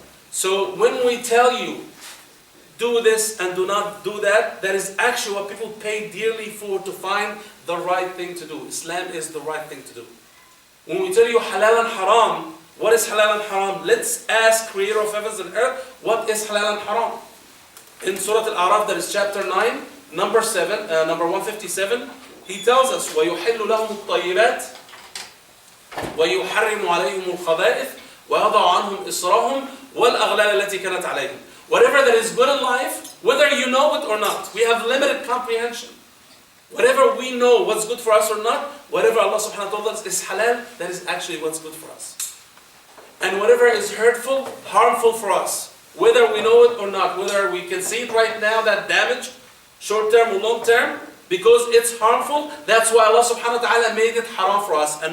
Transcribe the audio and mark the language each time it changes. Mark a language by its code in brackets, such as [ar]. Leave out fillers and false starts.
[en] So when we tell you, do this and do not do that, that is actually what people pay dearly for to find the right thing to do. Islam is the right thing to do. When we tell you halal and haram, what is halal and haram? Let's ask Creator of heavens and earth, what is halal and haram? In Surah Al-A'raf, that is chapter 9, number 157, He tells us, [ar] وَيُحِلُّ لَهُمُ الطَّيِّبَاتِ وَيُحَرِّمُ عَلَيْهِمُ الْخَبَائِثِ وَيَضَعُ عَنْهُمْ إِصْرَهُمْ وَالْأَغْلَالَ الَّتِي كَانَتْ عَلَيْهِمْ. [en] Whatever that is good in life, whether you know it or not, we have limited comprehension. Whatever we know what's good for us or not, whatever Allah subhanahu wa ta'ala told us is halal, that is actually what's good for us. And whatever is hurtful, harmful for us, whether we know it or not, whether we can see it right now, that damage, short term or long term, because it's harmful, that's why Allah subhanahu wa ta'ala made it haram for us.